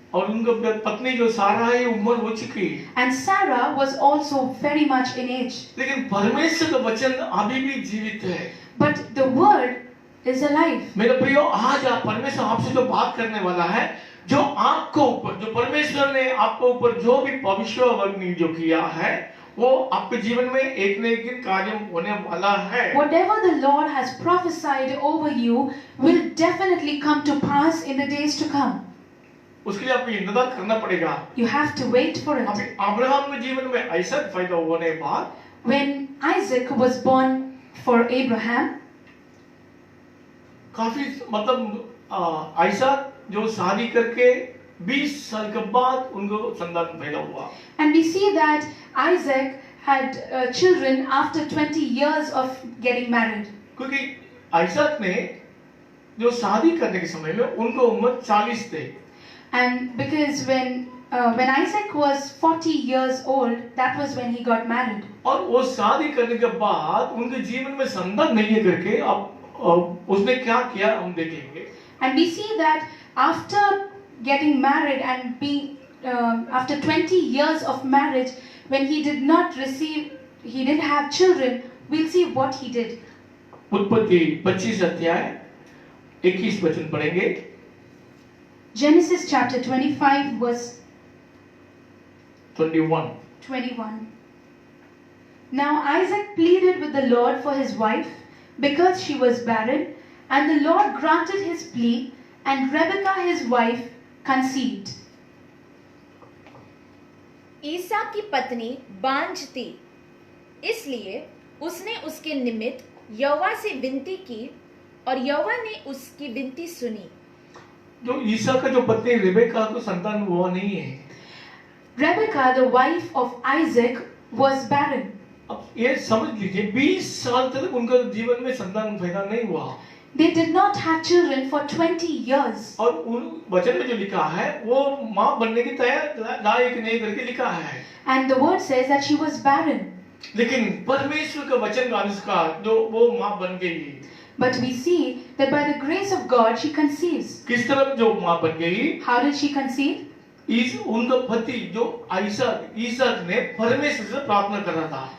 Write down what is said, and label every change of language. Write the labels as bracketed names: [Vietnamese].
[Hindi] और उनका पत्नी जो सारा है उम्र हो चुकी, [English] And Sarah was also very much in age. [Hindi] लेकिन परमेश्वर का वचन अभी भी जीवित है। [English] But the word is alive. [Hindi] मेरे प्रियो, आज आप परमेश्वर आपसे जो बात करने वाला है, जो आपको ऊपर, जो परमेश्वर ने आपको ऊपर जो भी भविष्यवाणी जो किया है, वो आपके जीवन में एक न एक दिन कार्य होने वाला है। [English] Whatever the Lord has prophesied over you will definitely come to pass in the days to come. [Hindi] उसके लिए आपको इंतजार करना पड़ेगा। [English] You have to wait for [Hindi] अभी [English] it. [Hindi] अब्राहम के जीवन में ऐसा फायदा होने के बाद [English] When Isaac was born for Abraham, [Hindi] काफी मतलब ऐसा जो शादी करके 20 साल के बाद उनको संतान पैदा हुआ। [English] and we see that Isaac had children after 20 years of getting married. [Hindi] क्योंकि आइसक ने जो शादी करने के समय में उनको उम्र 40 थे। [English] And because when Isaac was 40 years old, that was when he got married. [Hindi] और वो शादी करने के बाद उनके जीवन में संतान नहीं है करके अब उसने क्या किया हम देखेंगे। [English] And we see that after getting married and being after 20 years of marriage, when he didn't have children, we'll see what he did. [Hindi] उत्पत्ति 25 अध्याय 21 वचन पढ़ेंगे। [English] Genesis chapter 25 verse 21। Now Isaac pleaded with the Lord for his wife because she was barren, and the Lord granted his plea, and Rebekah his wife conceived. [Hindi] ईसा की पत्नी बांझ थी, इसलिए उसने उसके निमित्त यहोवा से विनती की और यहोवा ने उसकी विनती सुनी। जो ईसा का जो पत्नी रेबेका को संतान हुआ नहीं है। [English] Rebekah, the wife of Isaac, was barren. [Hindi] अब ये समझ लीजिए 20 साल तक उनका जीवन में संतान पैदा नहीं हुआ। [English] They did not have children for 20 years. [Hindi] और उन वचन में जो लिखा है वो माँ बनने की तैयार लायक नहीं करके लिखा है। [English] And the word says that she was barren. [Hindi] लेकिन परमेश्वर का वचन का अनुसार जो वो माँ बन गई। [English] But we see that by the grace of God she conceives. [Hindi] किस तरह जो माँ बन गई? [English] How did she conceive? [Hindi] इस उनका पति जो ईसाक ने परमेश्वर से प्रार्थना कर रहा था,